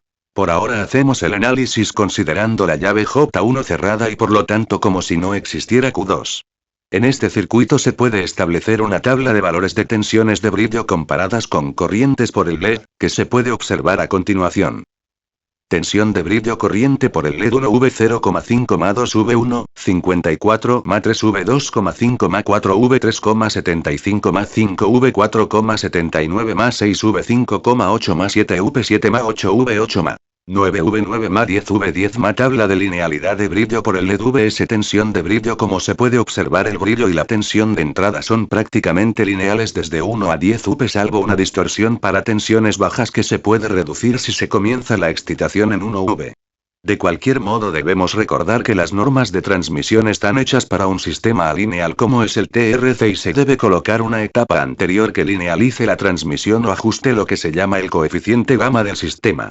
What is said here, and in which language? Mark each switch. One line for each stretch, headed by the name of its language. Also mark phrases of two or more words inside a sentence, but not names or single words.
Spanish: Por ahora hacemos el análisis considerando la llave J1 cerrada y por lo tanto como si no existiera Q2. En este circuito se puede establecer una tabla de valores de tensiones de brillo comparadas con corrientes por el LED, que se puede observar a continuación. Tensión de brillo corriente por el LED 1 V0,5 Ma 2 V1, 54 Ma 3 V2,5 Ma 4 V3,75 Ma 5 V4,79 Ma 6 V5,8 Ma 7 V7 Ma 8 V8 Ma 9 V9 Ma 10 V10 Ma. Tabla de linealidad de brillo por el LED VS. Tensión de brillo. Como se puede observar, el brillo y la tensión de entrada son prácticamente lineales desde 1 a 10 V, salvo una distorsión para tensiones bajas que se puede reducir si se comienza la excitación en 1 V. De cualquier modo, debemos recordar que las normas de transmisión están hechas para un sistema alineal como es el TRC y se debe colocar una etapa anterior que linealice la transmisión o ajuste lo que se llama el coeficiente gamma del sistema.